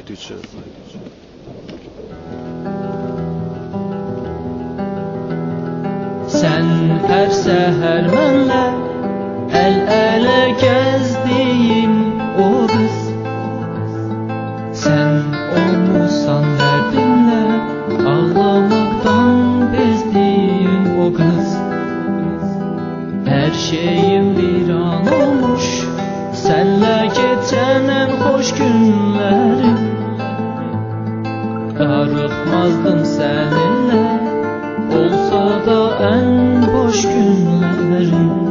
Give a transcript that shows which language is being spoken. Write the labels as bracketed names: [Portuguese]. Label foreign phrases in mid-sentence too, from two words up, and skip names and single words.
[Azerbaijani] Sen her səhər mənlə əl-ələ gəzdiyim o qız, sen olmuşsan dərdinlə ağlamaqdan bezdiyim o qız. [Turkish] Her şeyim bir an olmuş, senlə geçen en hoş günlerim. Darıxmazdım seninle, olsa da en boş günlerim.